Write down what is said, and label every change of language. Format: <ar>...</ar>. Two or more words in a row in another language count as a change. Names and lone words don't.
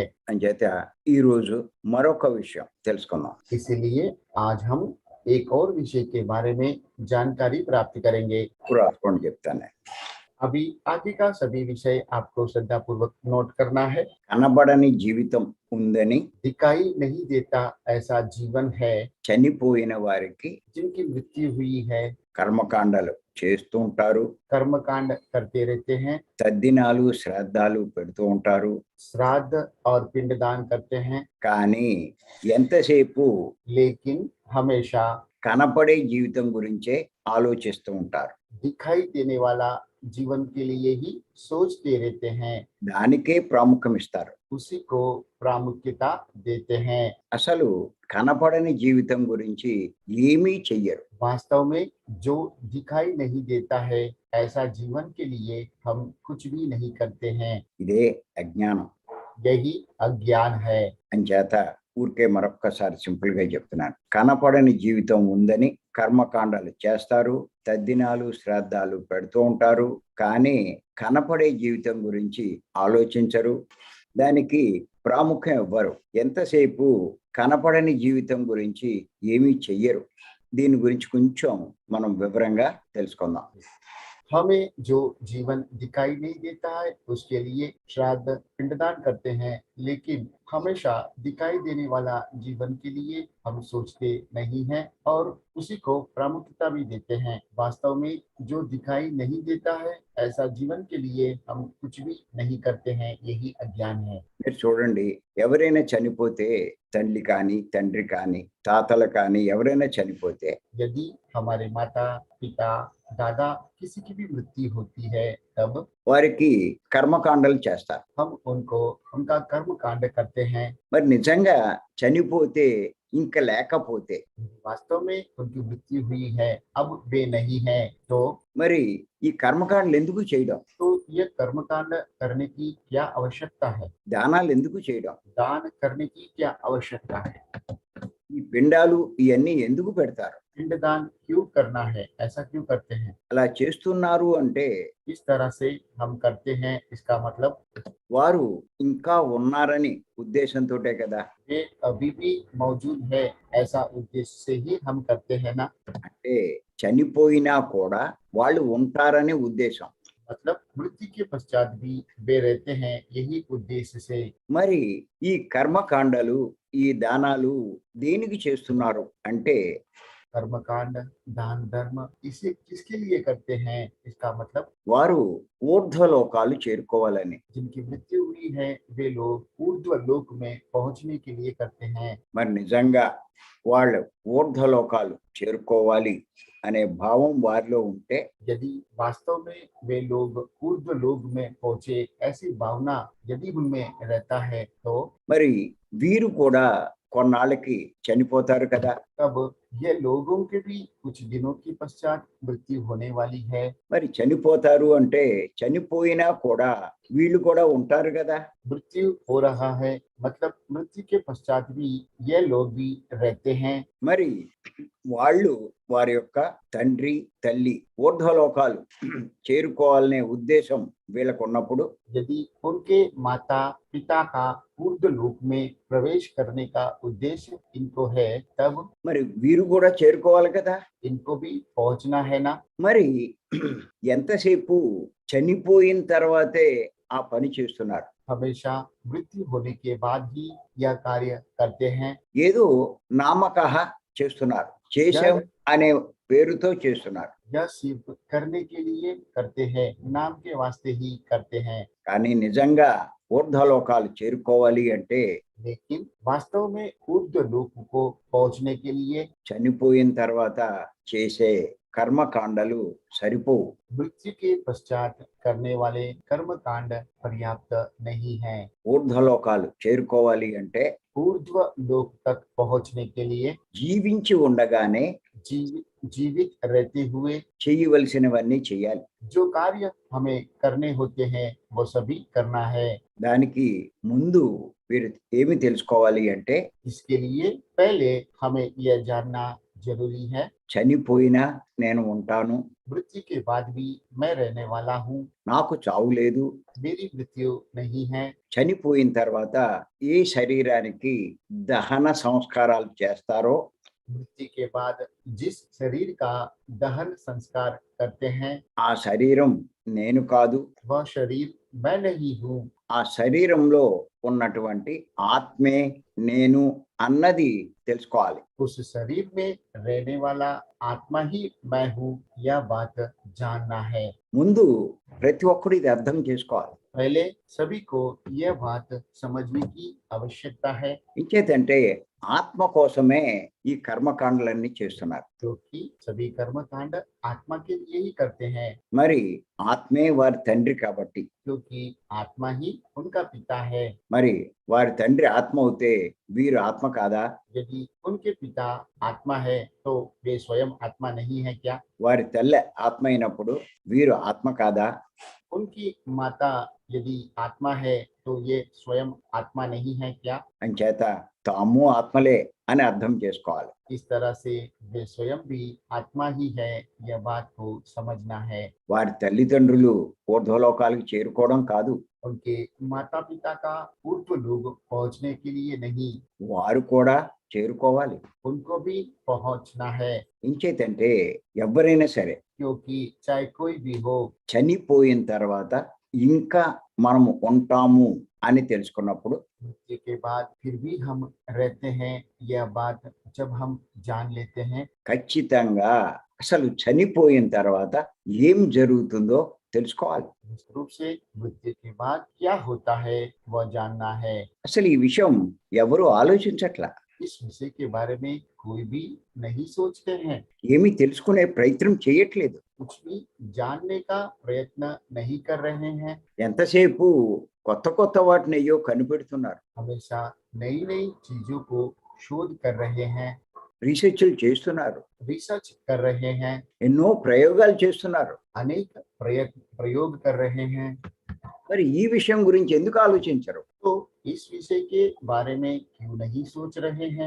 <te>అంచేత ఈ రోజు మరొక విషయం తెలుసుకుందాం.</te> <hi>इसीलिए आज हम एक और विषय के बारे में जानकारी प्राप्त करेंगे।</hi> <te>రాసుకోండి చెప్తాను.</te> <hi>अभी आगे का सभी विषय आपको श्रद्धा पूर्वक नोट करना है।</hi> <te>కనబడని జీవితం ఉందని,</te> <hi>दिखाई नहीं देता ऐसा जीवन है,</hi> <te>చనిపోయిన వారికి</te> <hi>जिनकी मृत्यु हुई है,</hi> <te>కర్మకాండలు చేస్తూ ఉంటారు,</te> <hi>कर्मकांड करते रहते हैं,</hi> <te>తద్దినాలు శ్రాద్ధాలు పెడుతూ ఉంటారు.</te> <hi>श्राद्ध और पिंडदान करते हैं,</hi> <te>కానీ ఎంతసేపు</te> <hi>लेकिन हमेशा</hi> <te>కనపడే జీవితం గురించే ఆలోచిస్తూ ఉంటారు.</te> <hi>दिखाई देने वाला जीवन के लिए ही सोचते रहते हैं,</hi> <te>దానికే ప్రాముఖ్యం ఇస్తారు.</te> <hi>उसी को प्रामुख्यता देते हैं।</hi> <te>అసలు కనపడని జీవితం గురించి ఏమీ చెయ్యరు.</te> <hi>वास्तव में जो दिखाई नहीं देता है ऐसा जीवन के लिए हम कुछ भी नहीं करते हैं।</hi> <te>ఇదే అజ్ఞానం.</te> <hi>यही अज्ञान है।</hi> <te>అంచేత ఊరికే మరొక్కసారి సింపుల్ గా చెప్తున్నాను. కనపడని జీవితం ఉందని కర్మకాండాలు చేస్తారు, తద్దినాలు శ్రాద్ధాలు పెడుతూ ఉంటారు, కానీ కనపడే జీవితం గురించి ఆలోచించరు, దానికి ప్రాముఖ్యం ఇవ్వరు. ఎంతసేపు కనపడని జీవితం గురించి ఏమీ చెయ్యరు. దీని గురించి కొంచెం మనం వివరంగా తెలుసుకుందాం.</te> <hi>हमें जो जीवन दिखाई नहीं देता है उसके लिए श्राद्ध पिंडदान करते हैं, लेकिन हमेशा दिखाई देने वाला जीवन के लिए हम सोचते नहीं हैं और उसी को प्रामुख्यता भी देते हैं। वास्तव में जो दिखाई नहीं देता है ऐसा जीवन के लिए हम कुछ भी नहीं करते हैं, यही अज्ञान है।</hi> <te>మీరు చూడండి, ఎవరైనా చనిపోతే, తల్లి కానీ తండ్రి కానీ తాతలు కానీ ఎవరైనా చనిపోతే</te> <hi>यदि हमारे माता पिता दादा किसी की भी मृत्यु होती है तब</hi> <te>వారికి కర్మకాండలు చేస్తారు.</te> <hi>हम उनको उनका कर्म कांड करते हैं।</hi> <te>మరి నిజంగా చనిపోతే ఇంకా లేకపోతే</te> <hi>वास्तव में उनकी मृत्यु हुई है, अब वे नहीं है, तो</hi> <te>మరి ఈ కర్మకాండలు ఎందుకు చేయడం?</te> <hi>ये कर्मकांड करने की क्या आवश्यकता है?</hi> <te>దానాలు ఎందుకు చేయడం?</te> <hi>दान करने की क्या आवश्यकता है?</hi> <te>ఈ పిండాలు ఇవన్నీ ఎందుకు పెడతారు?</te> <hi>पिंडदान क्यों करना है, ऐसा क्यों करते हैं,</hi> <te>అలా చేస్తున్నారు అంటే</te> <hi>किस तरह से हम करते हैं, इसका मतलब</hi> <te>వారు ఇంకా ఉన్నారని ఉద్దేశంతోటే కదా.</te> <hi>वे अभी भी मौजूद है, ऐसा उद्देश्य से ही हम करते हैं ना।</hi> <te>అంటే చనిపోయినా కూడా వాళ్ళు ఉంటారని ఉద్దేశం.</te> <hi>मतलब मृत्यु के पश्चात भी वे रहते हैं, यही उद्देश्य से।</hi> <te>మరి ఈ కర్మకాండలు, ఈ దానాలు దేనికి చేస్తున్నారు అంటే</te> <hi>कर्मकांड, दान धर्म, इसे किसके लिए करते हैं, इसका मतलब</hi> <te>వారు ఊర్ధ్వలోకాలు చేరుకోవాలని.</te> <hi>जिनकी मृत्यु हुई है वे लोग ऊर्ध्व लोक में पहुंचने के लिए करते हैं।</hi> <te>మరి నిజంగా వాళ్ళు ఊర్ధ్వలోకాలు చేరుకోవాలి అనే భావం వారిలో ఉంటే</te> <hi>यदि वास्तव में वे लोग ऊर्ध्व लोक में पहुंचे, ऐसी भावना यदि उनमें रहता है तो</hi> <te>మరి వీరు కూడా కొన్నాళ్ళకి చనిపోతారు కదా.</te> <hi>तब ये लोगों के भी कुछ दिनों के पश्चात मृत्यु होने वाली है।</hi> <te>మరి చనిపోతారు అంటే చనిపోయినా కూడా వీళ్ళు కూడా ఉంటారు కదా.</te> <hi>मृत्यु हो रहा है, मतलब मृत्यु के पश्चात भी ये लोग भी रहते हैं।</hi> <te>మరి వాళ్ళు వారి యొక్క తండ్రి తల్లి ఊర్ధ్వలోకాలు చేరుకోవాలనే ఉద్దేశం వీళ్ళకు ఉన్నప్పుడు</te> <hi>यदि उनके माता पिता का ऊर्ध्व लोक में प्रवेश करने का उद्देश्य इनको है, तब</hi> <te>మరి వీరు కూడా చేరుకోవాలి కదా.</te> <hi>इनको भी पहुंचना है ना।</hi> <te>మరి ఎంతసేపు చనిపోయిన తర్వాతే ఆ పని చేస్తున్నారు.</te> <hi>हमेशा मृत्यु होने के बाद ही यह कार्य करते हैं।</hi> <te>ఏదో నామకహ చేస్తున్నారు, చేశాం అనే పేరుతో చేస్తున్నారు.</te> <hi>यह सिर्फ करने के लिए करते हैं, नाम के वास्ते ही करते हैं।</hi> <te>కానీ నిజంగా ఊర్ధ్వలోకాలు చేరుకోవాలి అంటే</te> <hi>लेकिन वास्तव में ऊर्ध्व लोक को पहुंचने के लिए</hi> <te>చనిపోయిన తర్వాత చేసే కర్మకాండలు సరిపోవు.</te> <hi>मृत्यु के पश्चात करने वाले कर्म कांड पर्याप्त नहीं है।</hi> <te>ఊర్ధ్వలోకాలు చేరుకోవాలి అంటే</te> <hi>ऊर्ध्व लोक तक पहुंचने के लिए</hi> <te>జీవించి ఉండగానే</te> <hi>जीवित रहते हुए</hi> <te>చేయవలసినవన్నీ చేయాలి.</te> <hi>जो कार्य हमें करने होते हैं वो सभी करना है।</hi> <te>దానికి ముందు వీరు ఏమి తెలుసుకోవాలి అంటే</te> <hi>इसके लिए पहले हमें यह जानना जरूरी है,</hi> <te>చనిపోయినా నేను ఉంటాను,</te> <hi>मृत्यु के बाद भी मैं रहने वाला हूँ,</hi> <te>నాకు చావు లేదు.</te> <hi>मेरी मृत्यु नहीं है।</hi> <te>చనిపోయిన తర్వాత ఏ శరీరానికి దహన సంస్కారాలు చేస్తారో</te> <hi>मृत्यु के बाद जिस शरीर का दहन संस्कार करते हैं</hi> <te>ఆ శరీరం నేను కాదు,</te> <hi>वह शरीर मैं नहीं हूँ,</hi> <te>ఆ శరీరంలో ఉన్నటువంటి ఆత్మే నేను అన్నది తెలుసుకోవాలి.</te> <hi>उस शरीर में रहने वाला आत्मा ही मैं हूँ, यह बात जानना है।</hi> <te>ముందు ప్రతి ఒక్కరు ఇది అర్థం చేసుకోవాలి.</te> <hi>पहले सभी को यह बात समझने की आवश्यकता है,</hi> <te>ఇంకేతంటే ఆత్మ కోసమే ఈ కర్మకాండలన్నీ చేస్తున్నారు.</te> <hi>क्योंकि सभी कर्म कांड आत्मा के लिए ही करते हैं।</hi> <te>మరి ఆత్మే వారి తండ్రి కాబట్టి</te> <hi>क्योंकि आत्मा ही उनका पिता है।</hi> <te>మరి వారి తండ్రి ఆత్మ అవుతే వీరు ఆత్మ కాదా?</te> <hi>यदि उनके पिता आत्मा है तो वे स्वयं आत्मा नहीं है क्या?</hi> <te>వారి తల్లి ఆత్మ అయినప్పుడు వీరు ఆత్మ కాదా?</te> <hi>उनकी माता यदि आत्मा है तो ये स्वयं आत्मा नहीं है क्या?</hi> <te>అంచేత తాము ఆత్మలే అని అర్థం చేసుకోవాలి.</te> <hi>इस तरह से वे स्वयं भी आत्मा ही है, यह बात को समझना है।</hi> <te>వారి తల్లిదండ్రులు ఊర్ధ్వలోకాలకు చేరుకోవడం కాదు,</te> <hi>उनके माता पिता का ऊर्ध्व लोक पहुंचने के लिए नहीं,</hi> <te>వారు కూడా చేరుకోవాలి.</te> <hi>उनको भी पहुंचना है।</hi> <te>ఇంచేతంటే ఎవరైనా సరే</te> <hi>क्योंकि चाहे कोई भी हो,</hi> <te>చనిపోయిన తర్వాత ఇంకా మనము ఉంటాము అని తెలుసుకున్నప్పుడు</te> <hi>मृत्यु के बाद फिर भी हम रहते हैं, यह बात जब हम जान लेते हैं,</hi> <te>ఖచ్చితంగా అసలు చనిపోయిన తర్వాత ఏం జరుగుతుందో తెలుసుకోవాలి.</te> <hi>निश्चित रूप से मृत्यु के बाद क्या होता है वह जानना है।</hi> <te>అసలు ఈ విషయం ఎవరు ఆలోచించట్లా,</te> <hi>इस विषय के बारे में कोई भी नहीं सोचते हैं,</hi> <te>ఏమీ తెలుసుకునే ప్రయత్నం చేయట్లేదు.</te> <hi>कुछ भी जानने का प्रयत्न नहीं कर रहे हैं।</hi> <te>ఎంతసేపు కొత్త కొత్త వాటిని అయ్యో కనిపెడుతున్నారు,</te> <hi>हमेशा नई नई चीजों को शोध कर रहे हैं,</hi> <te>రీసెర్చ్లు చేస్తున్నారు,</te> <hi>रिसर्च कर रहे हैं,</hi> <te>ఎన్నో ప్రయోగాలు చేస్తున్నారు.</te> <hi>अनेक प्रयोग कर रहे हैं।</hi> <te>మరి ఈ విషయం గురించి ఎందుకు ఆలోచించరు?</te> <hi>तो इस विषय के बारे में क्यों नहीं सोच रहे हैं?</hi>